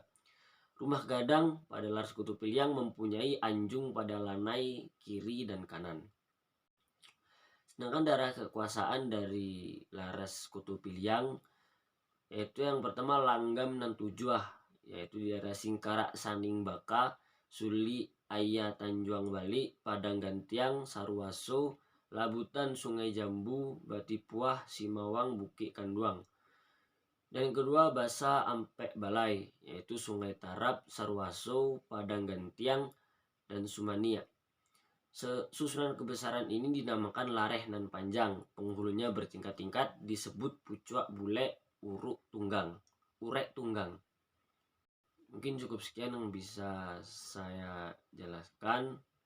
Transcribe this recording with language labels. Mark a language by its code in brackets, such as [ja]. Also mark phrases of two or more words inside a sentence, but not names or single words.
[id] Rumah gadang pada Laras Sekutu Piliang mempunyai anjung pada lanai kiri dan kanan. Sedangkan daerah kekuasaan dari Laras Sekutu Piliang yaitu yang pertama Langgam dan Tujuah, yaitu di daerah Singkarak Saning Baka, Suli Ayah Tanjuang Bali, Padang Gantiang, Sarwaso, Labutan Sungai Jambu, Batipuah, Simawang, Bukit Kanduang. Dan yang kedua Basa Ampek Balai, yaitu Sungai Tarap, Sarwaso, Padang Gantiang, dan Sumania. Susunan kebesaran ini dinamakan Lareh nan Panjang. Penghulunya bertingkat-tingkat disebut Pucuak Bule Urek Tunggang. Mungkin cukup sekian yang bisa saya jelaskan.